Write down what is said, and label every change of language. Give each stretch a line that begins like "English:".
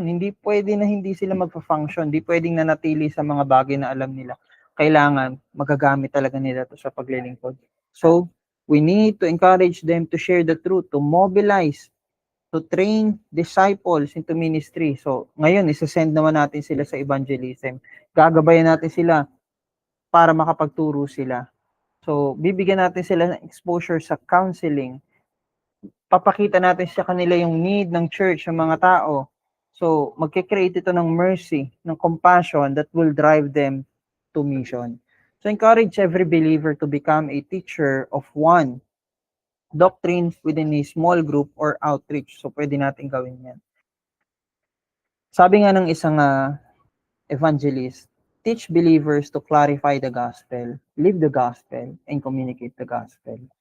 Filipino: Hindi pwede na hindi sila magpa-function, hindi pwedeng nanatili sa mga bagay na alam nila. Kailangan magagamit talaga nila to sa paglilingkod.
English: So, we need to encourage them to share the truth, to mobilize, to train disciples into ministry.
Filipino: So, ngayon, isa-send naman natin sila sa evangelism. Gagabayan natin sila para makapagturo sila. So, bibigyan natin sila ng exposure sa counseling. Papakita natin sa kanila yung need ng church, ng mga tao.
English: So,
Filipino: magkikreate ito ng
English: mercy, ng compassion that will drive them to mission. So, encourage every believer to become a teacher of one doctrine within a small group or outreach. So,
Filipino: pwede natin gawin yan. Sabi nga ng isang
English: evangelist, teach believers to clarify the gospel, live the gospel, and communicate the gospel.